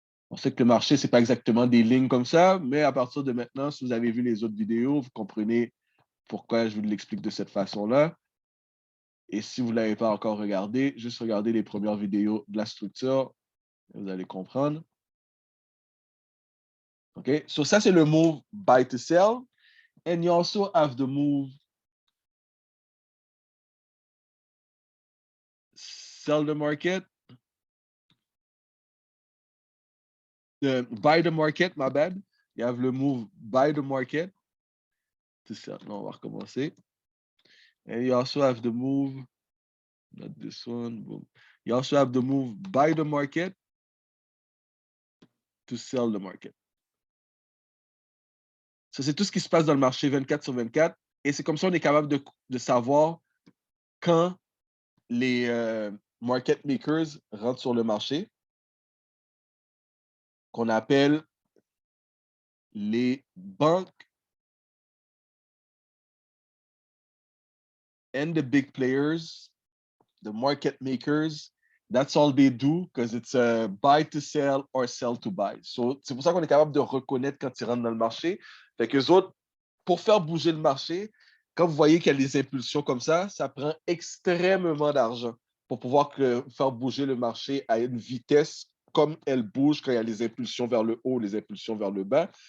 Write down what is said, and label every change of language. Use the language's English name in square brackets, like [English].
[French] On sait que le marché, ce n'est pas exactement des lignes comme ça, mais à partir de maintenant, si vous avez vu les autres vidéos, vous comprenez pourquoi je vous l'explique de cette façon-là. Et si vous ne l'avez pas encore regardé, juste regardez les premières vidéos de la structure, vous allez comprendre. OK? So ça, c'est le move buy to sell. [English] And you also have the move sell the market. Buy the market, my bad. You have le move buy the market to sell. [French] Non, on va recommencer. [English] And you also have the move, not this one. Boom. You also have the move buy the market to sell the market. [French] Ça, c'est tout ce qui se passe dans le marché 24/24. Et c'est comme ça qu'on est capable de savoir quand les market makers rentrent sur le marché, qu'on appelle les banques [English] and the big players, the market makers. That's all they do because it's a buy to sell or sell to buy. [French] So, c'est pour ça qu'on est capable de reconnaître quand ils rentrent dans le marché. Fait qu'eux autres, pour faire bouger le marché, quand vous voyez qu'il y a des impulsions comme ça prend extrêmement d'argent pour pouvoir faire bouger le marché à une vitesse comme elle bouge quand il y a les impulsions vers le haut, les impulsions vers le bas.